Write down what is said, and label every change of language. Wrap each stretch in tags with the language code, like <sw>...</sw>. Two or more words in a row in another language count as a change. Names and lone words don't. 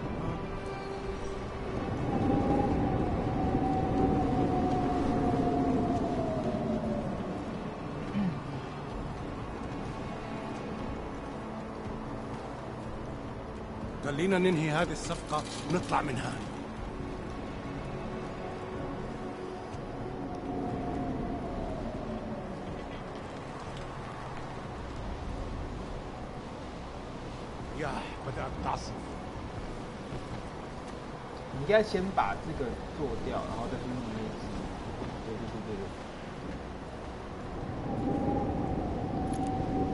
<ar>خلينا ننهي هذه الصفقة ونطلع منها. رياح بدأت تعصف.</ar> <zh>你应该先把这个做掉，然后再去弄那只。对。</zh>